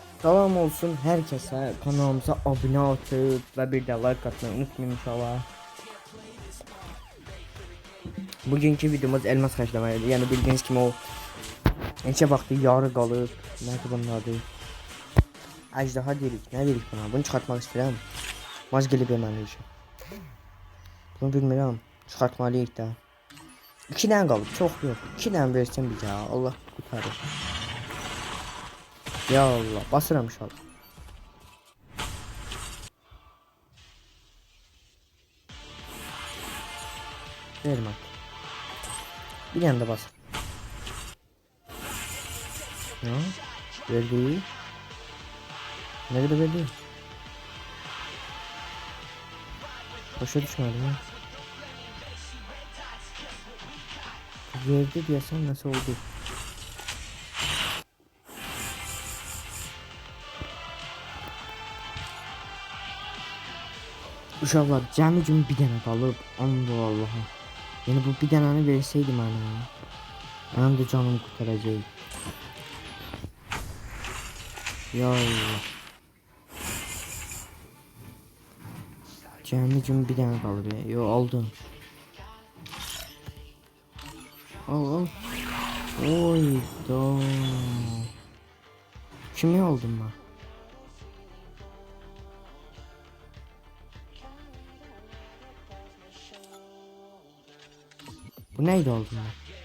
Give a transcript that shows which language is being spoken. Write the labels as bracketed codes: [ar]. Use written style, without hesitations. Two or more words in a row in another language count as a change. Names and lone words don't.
[tr] Salam olsun herkese, kanalımıza abone atıp ve bir de like atmayı unutmayın inşallah. [az] Bugünkü videomuz elmas xərcləməydi. Yəni bildiyiniz kimi o neçə vaxtı yarı qalıb. Nədir bunun adı? Əjdaha deyirik. Nə deyirik buna? Bunu çıxartmaq istəyirəm. Mazgili verməliyik. Bunu bilmirəm. Çıxartmalıyıq da. 2 dənə qalıb. Çox yox. 2 dənə versin bizə. Allah qurtarır. Ya Allah. Basıram inşallah. Vermə. Bir dənə də bas. Ya. [tr] Verdi. Ne kadar verdi? Başa düşmedim ya. Verdi diyesen nasıl oldu? [az] Uşaqlar cəmi gün bir dənə qalıb. Allah Allah'a. Yəni bu bir dənəni versəydi mənə. Mənim də canım qurtaracaq. Ya Allah. Cəmi gün bir dənə qalıb ya. Yo aldım. Al. [tr] Oy da. Kimi aldım ben? Bu neydi aldım ben?